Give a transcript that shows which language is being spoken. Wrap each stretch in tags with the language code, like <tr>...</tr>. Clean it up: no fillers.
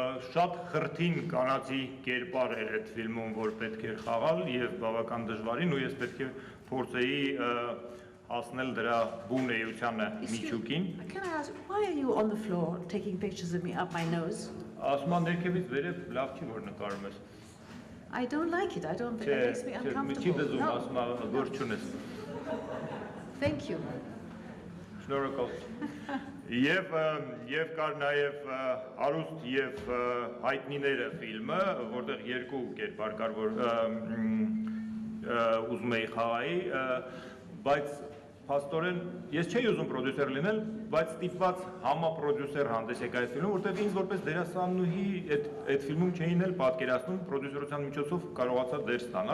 <hy>Շատ խրթին կանացի կերպար էր այդ ֆիլմում, որ պետք էր խաղալ եւ բավական դժվարին ու ես պետք է փորձեի հասնել դրա բուն էությանը միջուկին։</hy> <en>Can I ask, why are you on the floor taking pictures of me up my nose?</en> <hy>Ասում եմ ներքևից վերև լավ չի որ նկարում ես։</hy> <en>I don't like it. I don't think it makes me uncomfortable.</en> <hy>No. Ասում եմ որ չունես։</hy> <en>Thank you.</en> <hy>Շնորհակալ։ Եվ կար նաև Արուստ եւ հայտնիները ֆիլմը, որտեղ 2 կերպար կար, որ ուզում էի խաղայի, բայց փաստորեն ես չէի ուզում պրոդյուսեր լինել, բայց ստիպված համապրոդյուսեր հանդես եկա այդ ֆիլմում, որտեղ ինձ որպես</hy>